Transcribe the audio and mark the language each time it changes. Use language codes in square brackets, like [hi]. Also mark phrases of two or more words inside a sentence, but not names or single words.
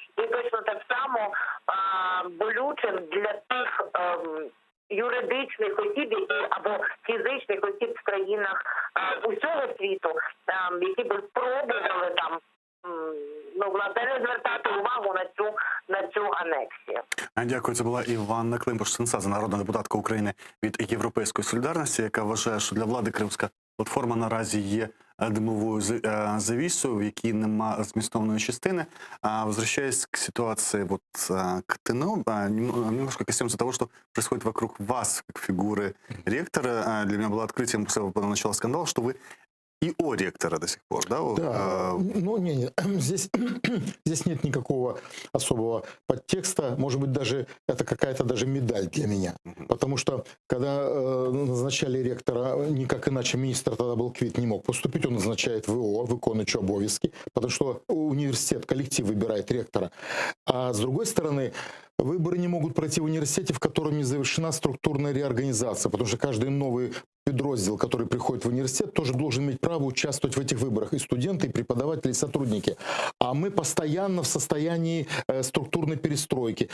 [uk] І точно так само болючим для тих юридичних осіб, або фізичних осіб в країнах усього світу, які б спробували там власне не звертати увагу на цю анексію. Дякую. Це була Іванна Климпуш-Цинцадзе, народна депутатка України від Європейської солідарності, яка вважає, що для влади кримська платформа наразі є [ru] дымовую завесу, [uk] в якій нема змістовної частини. [ru] Возвращаясь к ситуации, вот к ТНО, немножко коснемся того, что происходит вокруг вас, как фигуры ректора. Для меня было открытием после начала скандала, что вы ИО ректора до сих пор, да? Да, здесь нет никакого особого подтекста. Может быть, даже это какая-то даже медаль для меня. Потому что, когда назначали ректора, никак иначе министр тогда был Квит, не мог поступить, он назначает ВО, [uk] виконуючий обов'язки, [ru] потому что университет, коллектив выбирает ректора. А с другой стороны, выборы не могут пройти в университете, в котором не завершена структурная реорганизация, потому что каждый новый подроздел, который приходит в университет, тоже должен иметь право участвовать в этих выборах. И студенты, и преподаватели, и сотрудники. А мы постоянно в состоянии структурной перестройки.